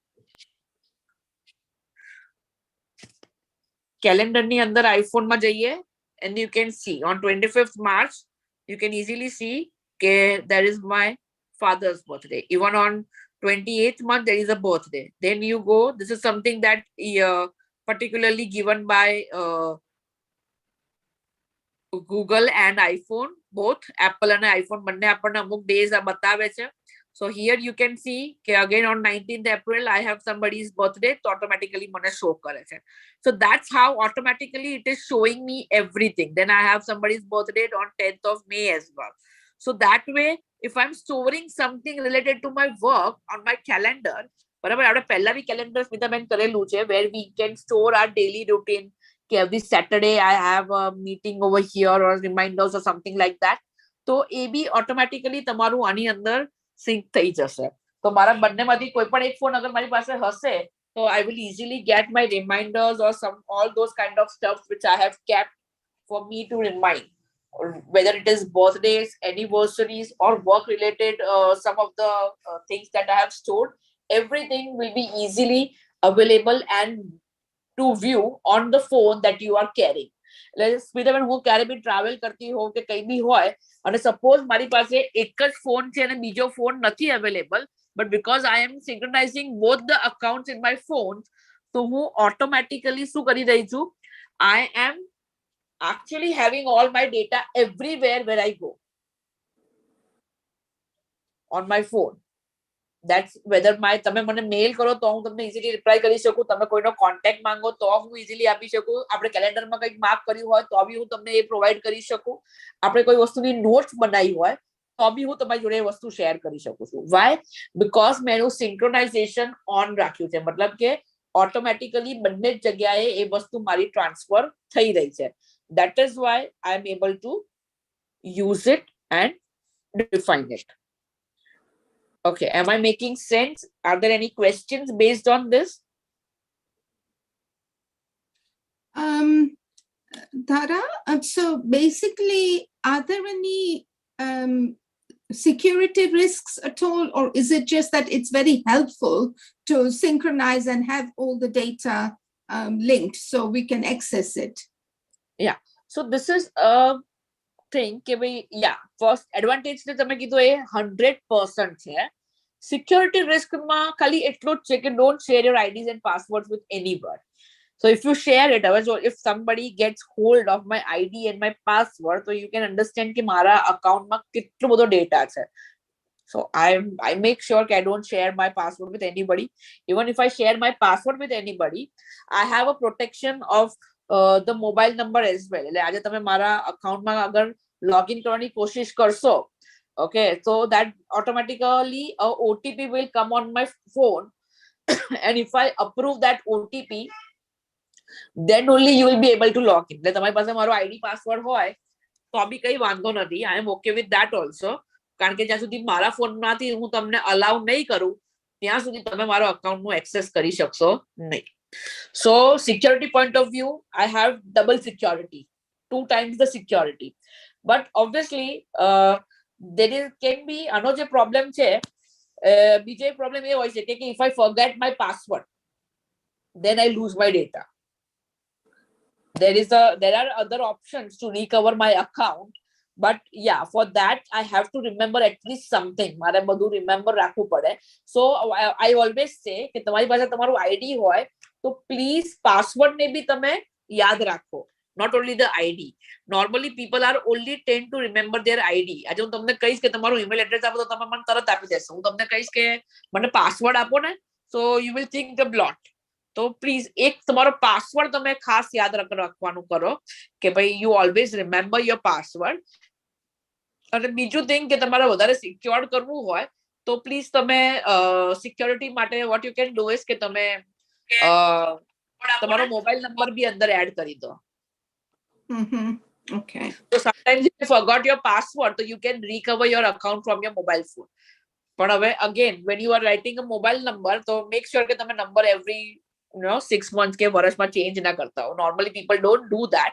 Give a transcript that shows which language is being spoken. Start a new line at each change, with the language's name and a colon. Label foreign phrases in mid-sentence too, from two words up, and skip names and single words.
Gujarati: Calendar ni andar iPhone ma jaiye,
English: and you can see on 25th March, you can easily see that there is my father's birthday. Even on 28th month, there is a birthday. Then you go, this is something that particularly given by Google and iPhone, both Apple and iPhone,
Gujarati: બંને આપણને અમુક days બતાવે છે.
English: So here you can see again on 19th April, I have somebody's birthday, so automatically
Gujarati: મને show કરે છે.
English: So that's how automatically it is showing me everything. Then I have somebody's birthday on 10th of May as well. So that way, if I'm storing something related to my work on my calendar,
Gujarati: બરાબર આપણે પહેલા બી calendar સ્મિતાબેન કરેલું છે,
English: where we can store our daily routine, કે every Saturday I have a meeting over here or reminders or something like that.
Gujarati: તો એ બી automatically તમારું આની અંદર sync થઈ જશે. તો મારા બંનેમાંથી કોઈ પણ એક ફોન અગર મારી પાસે હશે,
English: so I will easily get my reminders or all those kind of stuff which I have kept for me to remind, or whether it is birthdays, anniversaries, or work related, some of the things that I have stored, everything will be easily available and to view on the phone that you are carrying.
Gujarati: સ્મિતાબેન હું ક્યારે બી ટ્રાવેલ કરતી હોઉં કે કઈ બી હોય અને સપોઝ મારી પાસે એક જ ફોન છે અને બીજો ફોન નથી અવેલેબલ,
English: but because I am synchronizing both the accounts in my phone, so
Gujarati: હું automatically શું કરી રહી છું,
English: I am actually having all my data everywhere where I go on my phone. That's whether my
Gujarati: તમે મને મેલ કરો તો હું તમને easily reply કરી શકું, તમે કોઈનો કોન્ટેક્ટ માંગો તો હું easily આપી શકું, આપણે કેલેન્ડરમાં કંઈક માર્ક કર્યું હોય તો બી હું તમને એ પ્રોવાઈડ કરી શકું, આપણે કોઈ વસ્તુની નોટ્સ બનાવી હોય તો બી હું તમારી જોડે એ વસ્તુ શેર કરી શકું છું.
English: Why?
Gujarati: Because મેં એનું સિંક્રોનાઇઝેશન ઓન રાખ્યું છે, મતલબ કે ઓટોમેટિકલી બંને જ જગ્યાએ એ વસ્તુ મારી ટ્રાન્સફર થઈ રહી છે.
English: That is why I am able to use it and define it. Okay, am I making sense? Are there any questions based on this? Dhara, so basically, are there any security risks at all, or is it just that it's very helpful to synchronize and have all the data linked so we can access it? Yeah, so this is a thing
Gujarati: કે ભાઈ, yeah,
English: first advantage
Gujarati: ને તમે કીધું એ 100% છે.
English: Security risk
Gujarati: માં ખાલી એટલું જ છે કે
English: don't share your IDs and passwords with anybody. So if you share it, if somebody gets hold of my ID and my password, so you can understand
Gujarati: કે મારા account માં કેટલો બધો data છે.
English: So I make sure that I don't share my password with anybody. Even if I share my password with anybody, I have a protection of the mobile number as well.
Gujarati: એટલે આજે તમે મારા account માં અગર login કરવાની કોશિશ કરશો,
English: okay, so that automatically a OTP will come on my phone and if I approve that OTP, then only you will be able to log in.
Gujarati: એટલે તમારી પાસે મારો
English: ID password
Gujarati: હોય તો બી કઈ વાંધો નથી.
English: I am okay with that also,
Gujarati: કારણ કે જ્યાં સુધી મારા ફોનમાંથી હું તમને અલાઉ નહીં કરું ત્યાં સુધી તમે મારો અકાઉન્ટનું એક્સેસ કરી શકશો નહીં.
English: So security point of view, I have double security, 2 times the security. But obviously there can be
Gujarati: આનો જે પ્રોબ્લેમ છે, બીજો પ્રોબ્લેમ એ હોય છે કે
English: if I forget my password, then I lose my data. There are other options to recover my account, but yeah, for that I have to remember at least something.
Gujarati: મારે બધું remember રાખવું પડે.
English: So I always say
Gujarati: કે તમારી પાસે તમારું ID હોય તો
English: please password
Gujarati: ને બી તમે યાદ રાખો,
English: not only the ID. Normally people are only tend to remember their ID.
Gujarati: આજે હું તમને કહીશ કે તમારું
English: email address
Gujarati: આપો તો તમે મને તરત આપી દેશો. હું તમને કહીશ કે મને password આપો ને,
English: so you will think a lot.
Gujarati: તો પ્લીઝ એક તમારો પાસવર્ડ તમે ખાસ યાદ રાખવાનું કરો કે ભાઈ
English: you always remember your password.
Gujarati: અને બીજું થિંગ કે તમારે વધારે સિક્યોર કરવું હોય તો પ્લીઝ તમે સિક્યોરિટી માટે
English: what you can do is
Gujarati: કે તમે તમારો મોબાઈલ નંબર બી અંદર એડ કરી દો.
English: Okay. So sometimes if you forgot your password, so you can recover your account from your mobile phone. But again, when you are writing a mobile number, so make sure that the number every 6 months
Gujarati: કે વરસ મા change ના કરતા હો.
English: Normally people don't do that.